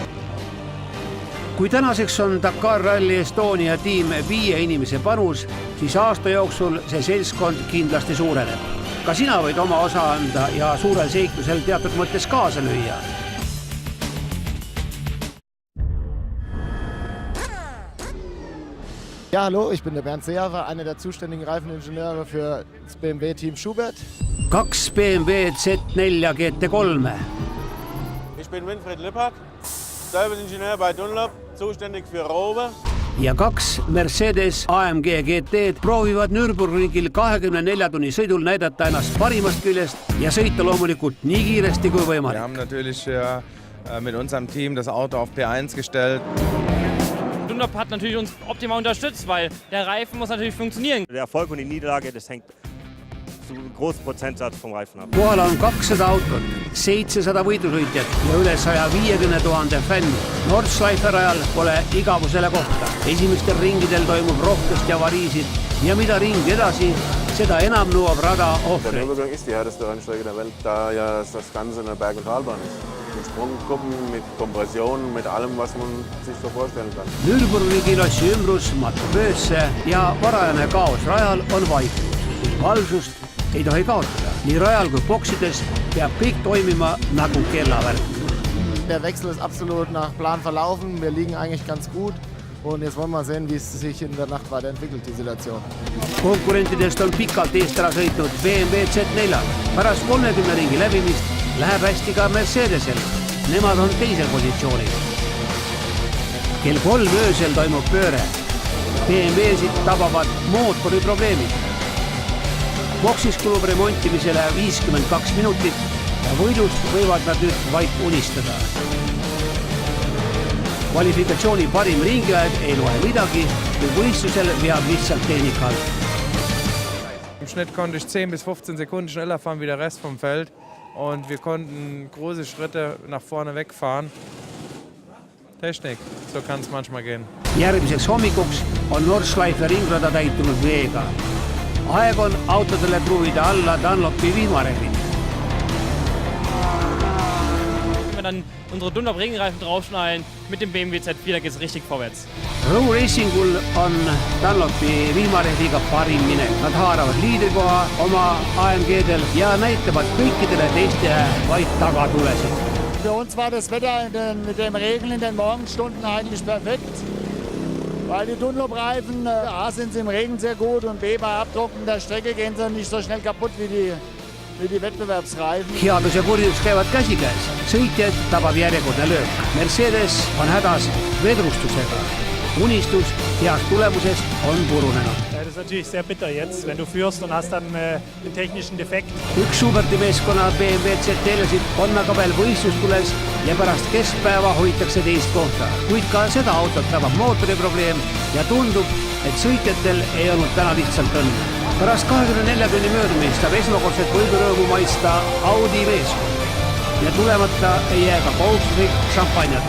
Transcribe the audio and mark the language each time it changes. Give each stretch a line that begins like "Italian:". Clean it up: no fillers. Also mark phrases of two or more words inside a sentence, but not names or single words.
Estonian: Kui tänaseks on Dakar Rally Estonia tiim 5 inimese panus, siis aasta jooksul see seltskond kindlasti suureneb. Ka sina võid oma osa anda ja suurel seiklusel teatud mõttes kaasa lüüa.
German: Ja, hallo, ich bin der Bernd Seehofer, einer der zuständigen Reifeningenieure für das BMW-Team Schubert. 2 BMW Z4 GT3. Ich bin Winfried Lippert, Serviceingenieur bei Dunlop, zuständig für Rover.
Estonian: Ja 2 Mercedes AMG GT proovivad Nürburgringil 24 tunni sõidul näidata ennast parimast küljest ja sõita loomulikult nii kiiresti kui võimalik.
German: Wir haben natürlich mit unserem Team das Auto auf P1 gestellt. Dunlop hat natürlich uns optimal unterstützt, weil der Reifen muss natürlich funktionieren. Der Erfolg und die Niederlage, das hängt zu einem großen Prozentsatz vom Reifen ab.
Estonian: Kohal on 200 autot, 700 võidusõitjat ja üle 150 000 fänni. Nordschleife rajal pole igavusele kohta. Esimestel ringidel toimub rohkesti avariisid ja mida ring edasi, seda enam nõuab rada ohvreid.
German: Der Nürburgring ist die härteste Rennstrecke der Welt, da ja das Ganze eine Berg- und Talbahn ist. Mit Sprungkuppen, mit Kompression, mit allem, was man sich so vorstellen kann.
Estonian: Nürburgringi lossi ümbrus matub öösse ja varajane kaos rajal on vaikus. Valvsust ei tohi kaotada. Nii rajal kui boksides peab kõik toimima nagu kellavärk.
German: Der Wechsel ist absolut nach Plan verlaufen. Wir liegen eigentlich ganz gut. Und jetzt wollen wir sehen, wie es sich in der Nacht weiterentwickelt, die Situation.
Estonian: Konkurentidest on pikalt eest ära sõitnud BMW Z4. Pärast 30 ringi läbimist läheb hästi ka Mercedesel. Nemad on teisel positsioonil. Kell 3 öösel toimub pööre. BMW-sid tabavad mootori probleemid. Boksis kulub remontimisele 52 minutit ja võidust võivad nad nüüd vaid unistada. Kvalifikatsiooni parim ringiaeg ei loe midagi, kui võistlusel veab lihtsalt tehnikal.
German: Im Schnitt konnte ich 10 bis 15 Sekunden schneller fahren wie der Rest vom Feld und wir konnten große Schritte nach vorne wegfahren. Technik, so kann es manchmal gehen.
Estonian: Järgmiseks hommikuks on Nordschleife ringrada täitunud veega. Aeg on autodele kruvida alla Dunlopi vihmareglid.
German: wir dann unsere Dunlop Regenreifen draufschnallen mit dem BMW Z4, da geht es richtig vorwärts.
Estonian: Road Racingul on Dunlopi vihmarehviga parim minek. Nad haaravad liidrikoha oma AMG-del ja näitavad kõikidele teiste vaid tagatulesid.
German: Für uns war das Wetter mit dem Regen in den Morgenstunden eigentlich perfekt, weil die Dunlop-Reifen, A sind sie im Regen sehr gut und B bei Abdrucken der Strecke gehen sie nicht so schnell kaputt wie die Wettbewerbsreifen.
Estonian: Headus ja kurjus käivad käsikäes. Sõitjad tabab järjekordne löök. Mercedes on hädas vedrustusega. Unistus heast tulemusest on purunenud.
German: Das ist natürlich sehr bitter jetzt, wenn du führst und hast dann einen technischen Defekt.
Estonian: Üks Schuberti meeskonna BMW Z4-sid on aga veel võistlustules ja pärast keskpäeva hoitakse teist kohta. Kuid ka seda autot tabab mootoriprobleem ja tundub, et sõitjatel ei olnud täna lihtsalt õnne. Pärast 24 tunni möödumist saab esmakordselt võidurõõmu maista Audi meeskond ja tulemata ei jää ka kohustuslik šampanjadus.